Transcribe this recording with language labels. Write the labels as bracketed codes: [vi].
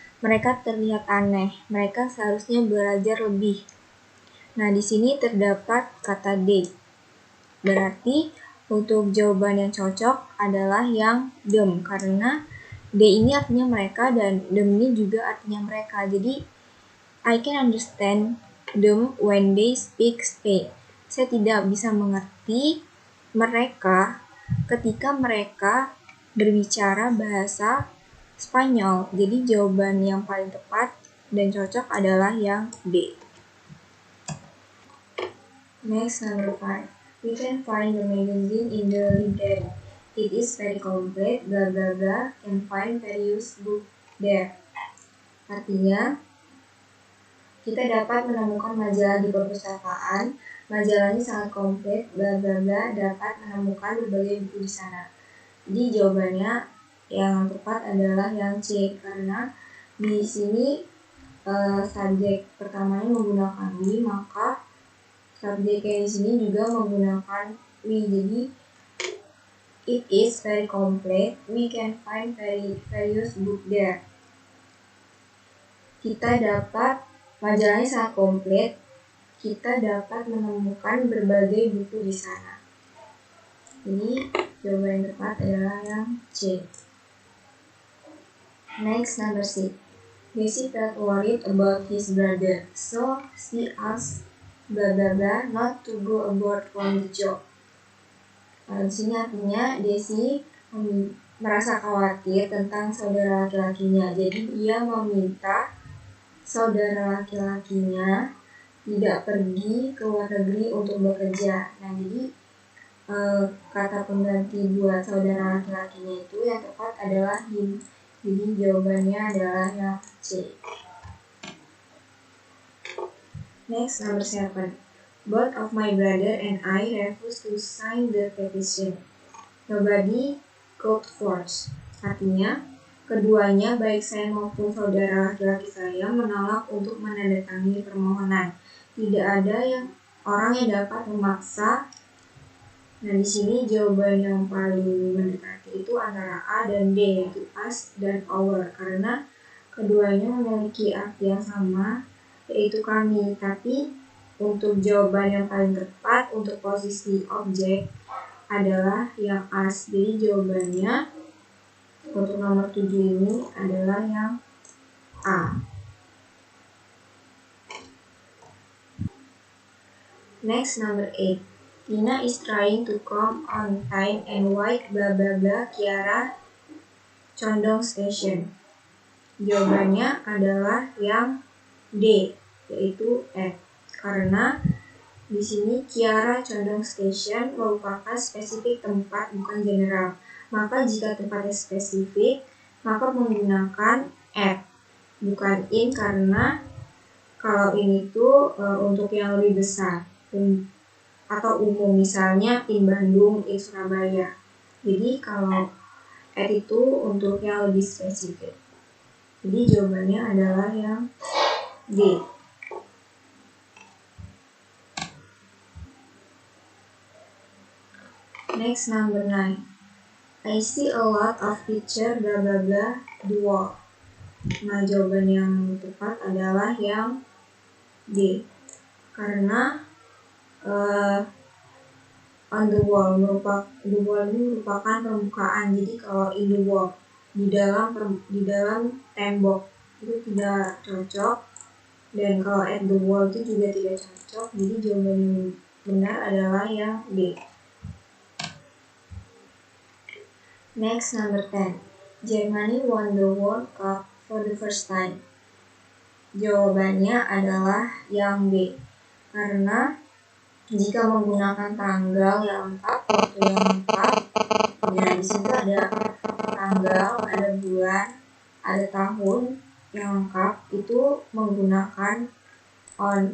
[id] Mereka terlihat aneh. Mereka seharusnya belajar lebih. Nah, di sini terdapat kata D. Berarti untuk jawaban yang cocok adalah yang them karena D ini artinya mereka dan them ini juga artinya mereka. [en] Jadi I can understand them when they speak Spain. [id] Saya tidak bisa mengerti mereka ketika mereka berbicara bahasa Spanyol. Jadi jawaban yang paling tepat dan cocok adalah yang B. [en] Next, number 5. We can find the magazine in the library. It is very complete, blah blah blah, can find various books there. [id] Artinya, kita dapat menemukan majalah di perpustakaan. Majalah ini sangat komplit, bla bla bla, dapat menemukan berbagai buku di sana. Jadi jawabannya yang tepat adalah yang C karena di sini subjek pertamanya menggunakan we, maka subjeknya di sini juga menggunakan we. [en] Jadi it is very complete, we can find various book there. [id] Kita dapat majalahnya sangat komplit, kita dapat menemukan berbagai buku di sana. Jadi jawaban yang tepat adalah yang C. [en] Next, number 6. Daisy felt worried about his brother, so she asked blah blah blah not to go aboard from the job. [id] Di sini artinya Daisy merasa khawatir tentang saudara laki-lakinya. Jadi dia meminta saudara laki-lakinya tidak pergi ke luar negeri untuk bekerja. Nah, jadi kata pengganti buat saudara laki-lakinya itu yang tepat adalah him. Jadi jawabannya adalah yang C. [en] Next, number 7. Both of my brother and I refused to sign the petition. Nobody could force. [id] Artinya, keduanya baik saya maupun saudara laki-laki saya menolak untuk menandatangani permohonan. Tidak ada orang yang dapat memaksa. Nah, di sini jawaban yang paling mendekati itu antara A dan D, yaitu us dan our, karena keduanya memiliki arti yang sama, yaitu kami. Tapi untuk jawaban yang paling tepat untuk posisi objek adalah yang us. Jadi jawabannya untuk nomor 7 ini adalah yang A. [en] Next, number 8. Tina is trying to come on time and wait blah blah blah Kiara Condong Station. [id] Jawabannya adalah yang D, yaitu F. Karena di sini Kiara Condong Station merupakan spesifik tempat, bukan general. Maka jika tempatnya spesifik, maka menggunakan F, bukan in, karena kalau in itu untuk yang lebih besar atau umum, misalnya [en] in Bandung, in Surabaya. [id] Jadi kalau at itu untuk yang lebih spesifik. Jadi jawabannya adalah yang D. [en] Next, number 9. I see a lot of picture blah blah blah the wall. [id] Nah, jawaban yang tepat adalah yang D. Karena on the wall ini merupakan permukaan. Jadi kalau in the wall, di dalam tembok itu tidak cocok, dan kalau at the wall itu juga tidak cocok. Jadi jawaban yang benar adalah yang D. [en] Next, number 10. Germany won the World Cup for the first time. [id] Jawabannya adalah yang B. Karena jika menggunakan tanggal yang lengkap, waktu yang lengkap, ya di situ ada tanggal, ada bulan, ada tahun yang lengkap, itu menggunakan on.